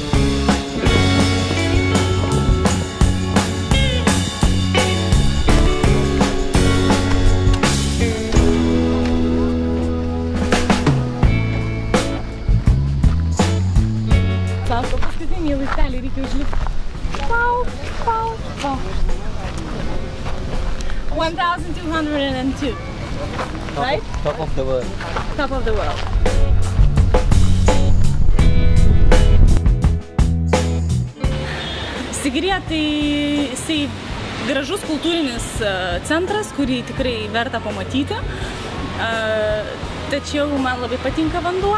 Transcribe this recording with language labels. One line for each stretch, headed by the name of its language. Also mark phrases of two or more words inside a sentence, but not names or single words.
Lithuanian: Sako, paskutinį laiptelį reikia užlipti. Pau, pau, pau. 1202,
English: right? Top of the world. Top of the world.
Lithuanian: Sigirija tai jisai gražus kultūrinis centras, kurį tikrai verta pamatyti. Tačiau man labai patinka vanduo.